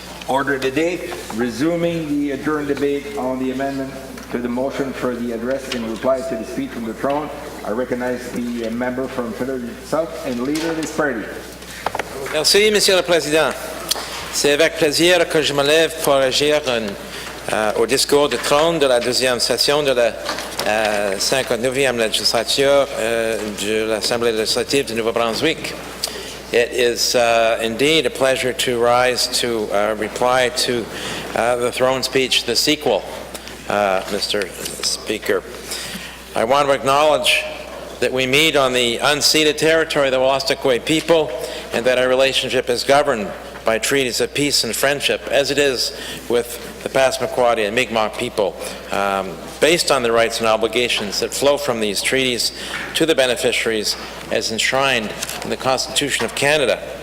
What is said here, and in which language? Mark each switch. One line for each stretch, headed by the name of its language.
English: Order of the day, resuming the adjourned debate on the amendment to the motion for the address in reply to the speech from the throne. I recognize the member from Philadelphia South and leader of this party.
French: Merci, Monsieur le Président. C'est avec plaisir que je me lève pour agir au discours du trône de la deuxième session de la 59e législature de l'Assemblée législative du Nouveau-Brunswick.
English: It is indeed a pleasure to rise to reply to the throne speech, the sequel, Mr. Speaker. I want to acknowledge that we meet on the unceded territory of the Wallacequa people and that our relationship is governed by treaties of peace and friendship, as it is with the Passamaquoddy and Mi'kmaq people, based on the rights and obligations that flow from these treaties to the beneficiaries as enshrined in the Constitution of Canada.